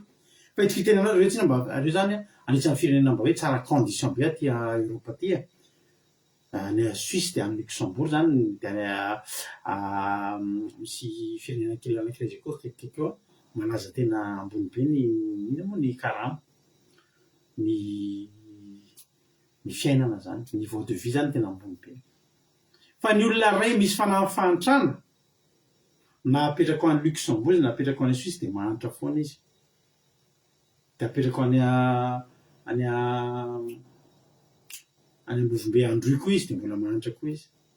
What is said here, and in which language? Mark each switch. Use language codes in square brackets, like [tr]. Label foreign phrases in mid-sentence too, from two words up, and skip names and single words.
[mg] Fa ity fitenenao reo tsy mba areo zany anisan'ny firenena mba hoe tsara condition be aty Europa aty ny Suisse dia amin'ny Luxembourg zany dia misy firenena kely anankiray zay koa kelikely eo malaza tena ambony be ny ino moa ny karama ny fiainana zany [fr] niveau de vie [mg] zany tena ambony be. Fa ny olona iray misy fahantrana na apetraka ho any Luxembourg na apetraka ho any Suisse dia mahantra foana izy. Dia apetraka ho any Ambovimbe Androy koa izy dia mbola mahantra koa izy.